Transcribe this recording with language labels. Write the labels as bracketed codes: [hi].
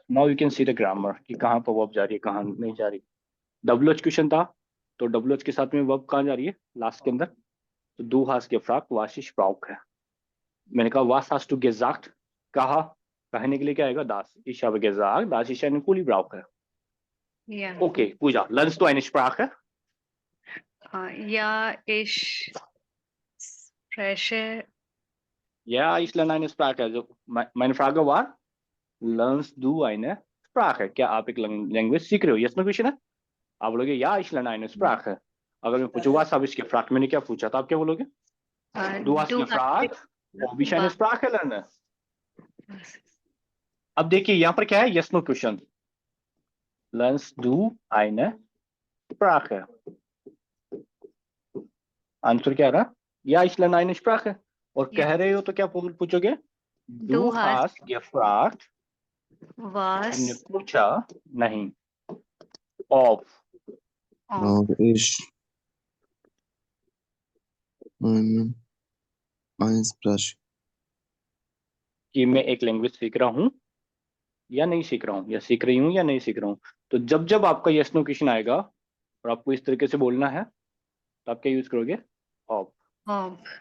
[en] Now you can see the grammar [hi] कि कहाँ पर वर्ब जा रही है, कहाँ नहीं जा रही। WH क्वेश्चन था, तो WH के साथ में वर्ब कहाँ जा रही है? लास्ट के अंदर। [de] तो du hast gefragt, was ich brauche। [hi] मैंने कहा [de] was hast du gesagt, [hi] कहा, कहने के लिए क्या आएगा? [de] das। Ich habe gesagt, dass ich einen Kuli brauche। Ja. Okay, Pooja, lernst du eine Sprache? Ja, ich spreche. Ja, ich lerne eine Sprache। Also meine Frage war, lernst du eine Sprache? [hi] क्या आप एक language सीख रहे हो? Yes, no question है। आप बोलोगे [de] ja, ich lerne eine Sprache। [hi] अगर मैं पूछूं [de] was habe ich gefragt, [hi] मैंने क्या पूछा था, आप क्या बोलोगे? [de] Du hast Du gefragt, ob ich eine was- Sprache lerne। [hi] अब देखिए यहाँ पर क्या है? [en] Yes, no question. [de] Lernst du eine Sprache? [hi] Answer क्या रहा? [de] Ja, ich lerne eine Sprache। [hi] और कह रहे हो तो क्या पूछोगे? [de] Du hast gefragt, [hi] तुमने [de] was [hi] पूछा नहीं। [de] Ob Brauche ich eine Sprache. [hi] कि मैं एक लैंग्वेज सीख रहा हूँ या नहीं सीख रहा हूँ, या सीख रही हूँ या नहीं सीख रहा हूँ। तो जब जब आपका यस नो क्वेश्चन आएगा और आपको इस तरीके से बोलना है, तो आप क्या यूज करोगे? ऑफ। [de] ob